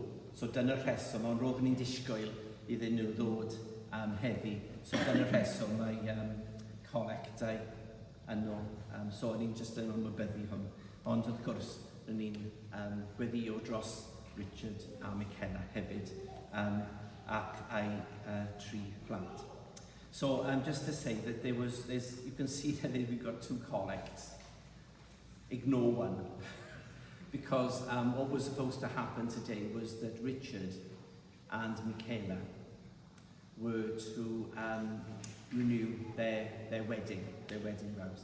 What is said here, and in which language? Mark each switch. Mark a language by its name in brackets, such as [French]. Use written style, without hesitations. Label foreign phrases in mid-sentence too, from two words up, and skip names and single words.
[Welsh] So dyna'r rheswm, ond roeddwn ni'n disgwyl iddyn nhw ddod heddi. So dyna'r rheswm mae colectau yno. So ni'n just yn ymwybyddu hwn. Ond wrth gwrs, ni'n gweddio dros Richard a Michaela hefyd ac a'i 3 plant. [English] So just to say that you can see that we've got 2 collects. Ignore one. Because what was supposed to happen today was that Richard and Michaela were to renew their wedding vows.